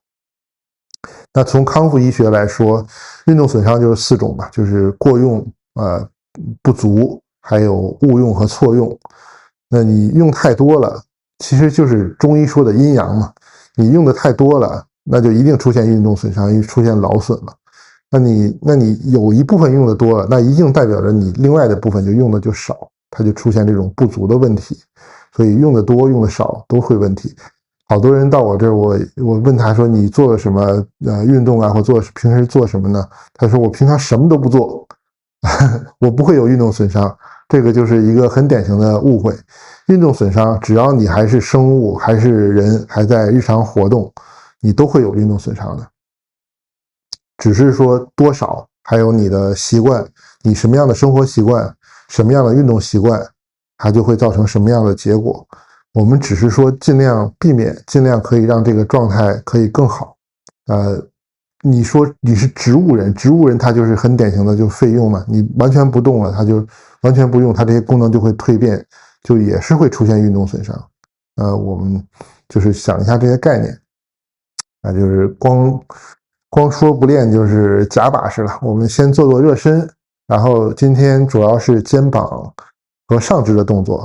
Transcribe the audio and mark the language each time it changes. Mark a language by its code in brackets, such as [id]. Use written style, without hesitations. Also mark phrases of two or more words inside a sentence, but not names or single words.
[zh] 那從康復醫學來說，運動損傷就是4種吧，就是過用、不足，還有誤用和錯用。那你用太多了，其實就是中醫說的陰陽嘛，你用的太多了，那就一定出現運動損傷，出現勞損了。那你有一部分用的多了，那一定代表着你另外的部分就用的就少，它就出现这种不足的問題。所以用的多用的少都會問題。好多人到我這兒，我問他說你做了什麼運動啊，或平時做什麼呢？他說我平常什麼都不做，我不會有運動損傷。這個就是一個很典型的誤會。運動損傷只要你還是生物，還是人，還在日常活動，你都會有運動損傷的。只是說多少，還有你的習慣，你什麼樣的生活習慣，什麼樣的運動習慣，它就會造成什麼樣的結果。我們只是說盡量避免，盡量可以讓這個狀態可以更好。你說你是植物人，植物人他就是很典型的就廢用嘛，你完全不動了，他就完全不用，他這些功能就會蛻變，就也是會出現運動損傷。我們就是想一下這些概念，就是光光說不練就是假把式了。我們先做做热身，然後今天主要是肩膀和上肢的动作。